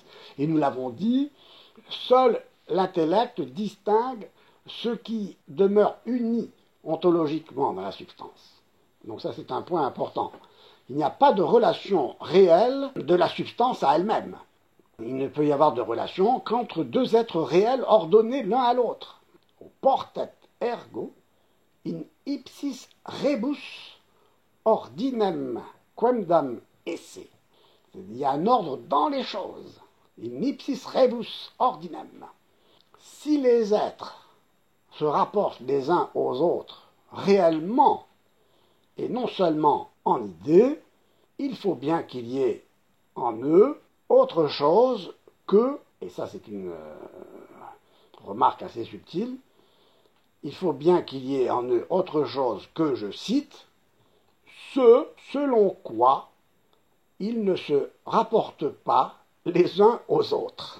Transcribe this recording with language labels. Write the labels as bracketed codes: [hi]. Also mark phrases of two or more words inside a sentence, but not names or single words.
[fr] Et nous l'avons dit, seul l'intellect distingue ce qui demeure uni ontologiquement dans la substance. Donc ça, c'est un point important. Il n'y a pas de relation réelle de la substance à elle-même. Il ne peut y avoir de relation qu'entre deux êtres réels ordonnés l'un à l'autre. [la] Portet ergo in ipsis rebus ordinem quemdam esse. [fr] Il y a un ordre dans les choses. [la] In ipsis rebus ordinem. [fr] Si les êtres se rapportent les uns aux autres réellement, et non seulement en idée, il faut bien qu'il y ait en eux autre chose que, et ça c'est une remarque assez subtile, il faut bien qu'il y ait en eux autre chose que, je cite, ce selon quoi ils ne se rapportent pas les uns aux autres.